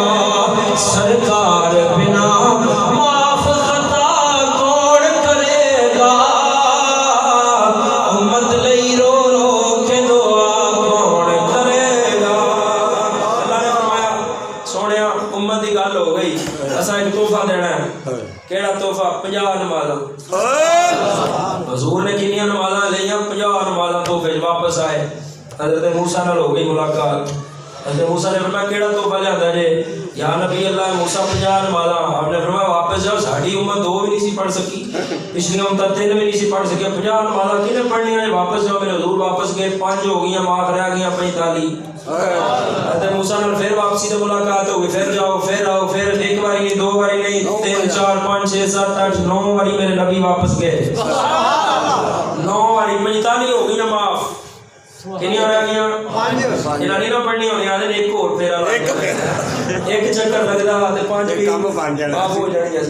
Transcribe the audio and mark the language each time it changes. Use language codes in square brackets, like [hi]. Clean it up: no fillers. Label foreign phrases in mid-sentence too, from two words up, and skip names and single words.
[ur] سرکار بنا معاف خطا کون کرے گا. امت لئی رو رو کے دعا کون کرے گا. [pa] اللہ نے فرمایا سونیا امت دی گل ہو گئی. اساں ایک تحفہ دینا ہے. کیڑا تحفہ 50 نمازاں. حضور نے کنیاں نمازاں لیاں 50 نمازاں تحفے واپس آئے. حضرت موسیٰ نال ہو گئی ملاقات. حضرت موسیٰ نے فرمایا کیڑا تحفہ لیا جے. [ar] یا نبی اللہ [pa] موسیٰ 50 نمازاں. آپ نے فرمایا واپس جاؤ ساڈی امت 2 بھی نہیں سی پڑھ سکی پچھلی امت 3 بھی نہیں سی پڑھ سکی. 50 نمازاں کنے پڑھنیاں نے. واپس جاؤ. میرے حضور واپس گئے 5 ہو گئیاں معاف رہ گئیاں 45. حضرت موسیٰ نے پھر واپسی تو ملاقات ہوگی، پھر جاؤ پھر آؤ، پھر ایک باری نہیں دو باری نہیں 3 4 5 6 7 8 9 باری میرے نبی واپس گئے، 9 باری 45 ہو گئی نا معاف، کنی رہ گیا جنہاں نہیں نہ پڑھنی ہونی آدھے ایک اور پھر ایک چکر لگتا تے 5 بھی معاف ہو جائیں گے.